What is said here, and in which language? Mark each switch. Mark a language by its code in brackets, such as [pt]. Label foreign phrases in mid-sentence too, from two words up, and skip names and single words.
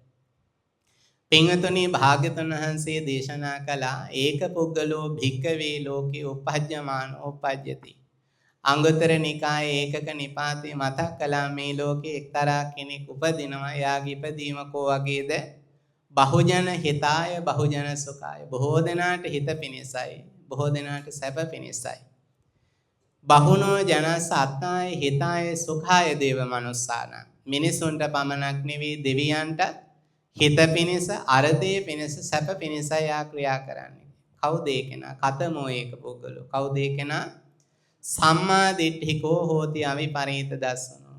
[si] පින්වතුනි භාග්‍යවතුන් වහන්සේ දේශනා කළා [pi] ඒක පුද්ගලෝ භික්කවේ ලෝකේ උපජ්ජමානෝ උපජ්ජති. [si] අංගුත්තර නිකායේ ඒකක නිපාතේ මතක් කළා මේ ලෝකේ එක්තරා කෙනෙක් උපදිනවා. එයාගේ ඉපදීම කෝ වගේද? [pi] බහුජන හිතාය බහුජන සුඛාය. [si] බොහෝ දෙනාට හිත පිණිසයි බොහෝ දෙනාට සැප පිණිසයි. [pi] බහුනෝ ජනස අත්තාය හිතාය සුඛාය දේව මනුස්සාන. [si] මිනිසුන්ට පමණක් නෙවෙයි දෙවියන්ට හිත පිණිස අරතේ පිණිස සැප පිණිසයි ආ ක්‍රියා කරන්නේ. කවුද ඒ කෙනා? [pi] කතමෝ ඒක පුද්ගලෝ. [si] කවුද ඒ කෙනා? [pi] සම්මා දිට්ඨිකෝ හෝති අවිපරීත දස්සනෝ.